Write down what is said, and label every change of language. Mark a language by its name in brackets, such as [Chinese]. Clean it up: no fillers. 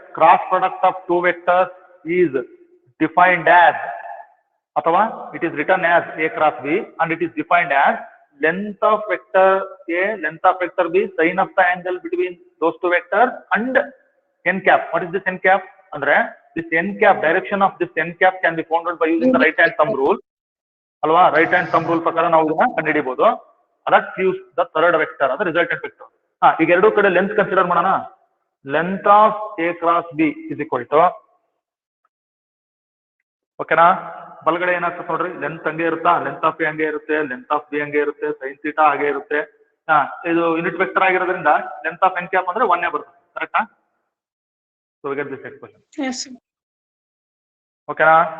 [English] Cross product of two vectors is defined as, ಅಥವಾ it is return as A cross B and it is defined as length of vector A, length of vector B, sine of the angle between those two vectors and n cap. What is this n cap? Andre this n cap, direction of this n cap can be found out by using the right hand thumb rule. Alva, right hand thumb rule [Kannada] ಪ್ರಕಾರ ನಾವು ಇದನ್ನ ಕಂಡುಹಿಡಿಯಬಹುದು. [English] That gives the third vector, the resultant vector. [Kannada] ಈಗ ಎರಡು ಕಡೆ length consider ಮಾಡೋಣ. [English] Length of A cross B is equal to, [Kannada] ಓಕೆನಾ? ಬಲಗಡೆ ಏನಾಗ್ತದೆ ನೋಡ್ರಿ, ಲೆಂತ್ ಹಂಗೆ ಇರುತ್ತಾ? ಲೆಂತ್ ಆಫ್ ಎ ಹಂಗೆ ಇರುತ್ತೆ, ಲೆಂತ್ ಆಫ್ ಬಿ ಹಂಗೆ ಇರುತ್ತೆ, ಸೈನ್ ಥೀಟಾ ಹಾಗೆ ಇರುತ್ತೆ. ಇದು ಯೂನಿಟ್ ವೆಕ್ಟರ್ ಆಗಿರೋದ್ರಿಂದ ಲೆಂತ್ ಆಫ್ ಎನ್ ಕ್ಯಾಪ್ ಅಂದ್ರೆ 1 ಬರುತ್ತೆ. [English] ಕರೆಕ್ಟಾ? So we get this expression. Yes, sir. [Kannada] ಓಕೆನಾ?